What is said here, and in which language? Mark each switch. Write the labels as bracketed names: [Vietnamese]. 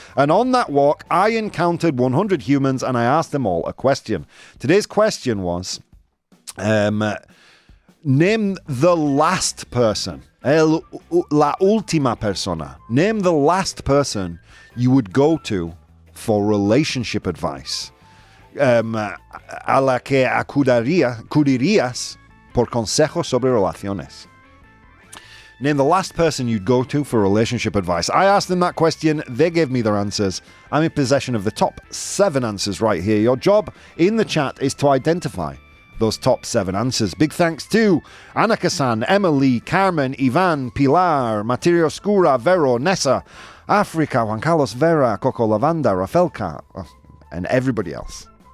[English] And on that walk, I encountered 100 humans and I asked them all a question. Today's question was, name the last person. [Spanish] La última persona. [English] Name the last person you would go to for relationship advice. [Spanish] A la que acudirías por consejos sobre relaciones. [English] Name the last person you'd go to for relationship advice. I asked them that question. They gave me their answers. I'm in possession of the top 7 answers right here. Your job in the chat is to identify those top 7 answers. Big thanks to Anaka-san, Emily, Carmen, Ivan, Pilar, Materia Oscura, Vero, Nessa, Africa, Juan Carlos Vera, Coco Lavanda, Rafelka, and everybody else.